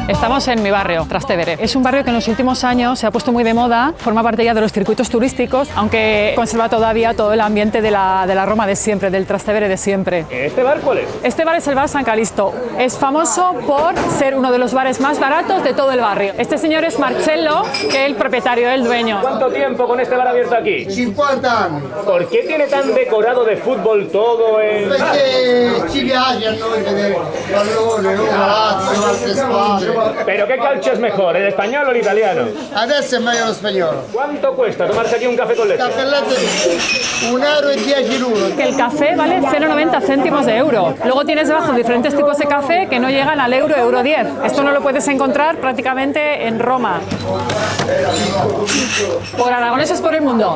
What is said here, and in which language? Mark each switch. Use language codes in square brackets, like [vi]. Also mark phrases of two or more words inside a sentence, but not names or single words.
[es] Estamos en mi barrio, Trastevere. Es un barrio que en los últimos años se ha puesto muy de moda, forma parte ya de los circuitos turísticos, aunque conserva todavía todo el ambiente de la Roma de siempre, del Trastevere de siempre. ¿Este bar cuál es? Este bar es el bar San Calisto. Es famoso por ser uno de los bares más baratos de todo el barrio. Este señor es Marcello, que es el propietario, el dueño. ¿Cuánto tiempo con este bar abierto aquí? [it] 50 anni. [es] ¿Por qué tiene tan decorado de fútbol todo el...? [it] Perché ci piace a noi vedere pallone, Roma, Lazio, altre squadre. [es] ¿Pero qué calcio es mejor, el español o el italiano? [it] Adesso è meglio lo spagnolo. [es] ¿Cuánto cuesta tomarse aquí un café con leche? [it] Cappelletto di €1,10 [es] Que el café vale 0,90 céntimos de euro. Luego tienes debajo diferentes tipos de café que no llegan al euro, euro 10. Esto no lo puedes encontrar prácticamente en Roma. Por aragoneses por el mundo.